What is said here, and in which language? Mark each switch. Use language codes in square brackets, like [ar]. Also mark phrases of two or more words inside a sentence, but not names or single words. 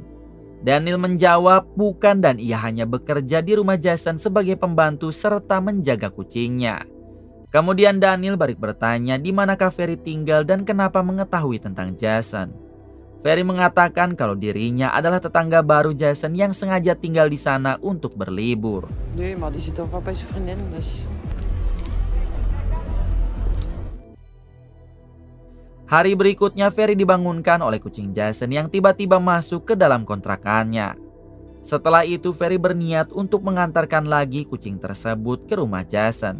[id] Daniel menjawab bukan dan ia hanya bekerja di rumah Jason sebagai pembantu serta menjaga kucingnya. Kemudian Daniel balik bertanya di manakah Ferry tinggal dan kenapa mengetahui tentang Jason. Ferry mengatakan kalau dirinya adalah tetangga baru Jason yang sengaja tinggal di sana untuk berlibur. [nl] Nee, maar die zit al bij zijn vriendin, dus... [id] Hari berikutnya Ferry dibangunkan oleh kucing Jason yang tiba-tiba masuk ke dalam kontrakannya. Setelah itu Ferry berniat untuk mengantarkan lagi kucing tersebut ke rumah Jason.